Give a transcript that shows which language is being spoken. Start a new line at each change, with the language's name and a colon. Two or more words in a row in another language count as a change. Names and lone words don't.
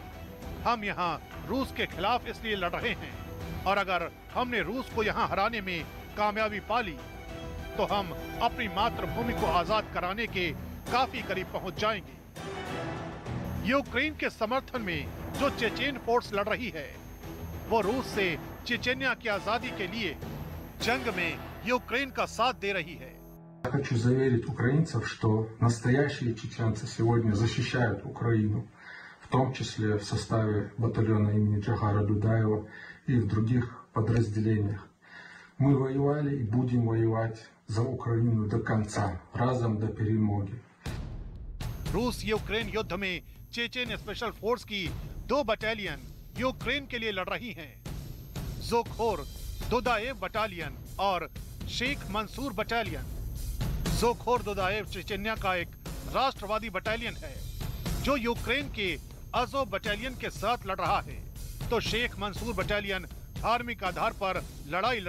Hindi: हम यहाँ रूस के खिलाफ इसलिए लड़ रहे हैं, और अगर हमने रूस को यहाँ हराने में कामयाबी पा ली तो हम अपनी मातृभूमि को आजाद कराने के काफी करीब पहुंच जाएंगे। यूक्रेन के समर्थन में जो चेचेन फोर्स लड़ रही है, वो रूस से चेचन्या की आजादी के लिए जंग में यूक्रेन का साथ दे रही है।
Russian: Я хочу заверить украинцев, что настоящие чеченцы сегодня защищают Украину, в том числе в составе батальона имени Джагара Дудаева и в других подразделениях. Мы воевали и будем воевать за Украину до конца,
Ukrainian: разом до перемоги.
Hindi: रूस यूक्रेन युद्ध में चेचेन स्पेशल फोर्स की 2 बटालियन यूक्रेन के लिए लड़ रही हैं। ज़ोखोर दुदाएव बटालियन और शेख मंसूर बटालियन। ज़ोखोर दुदाएव चेचन्या का एक राष्ट्रवादी बटालियन है जो यूक्रेन के अज़ोव बटालियन के साथ लड़ रहा है, तो शेख मंसूर बटालियन धार्मिक आधार पर लड़ाई लड़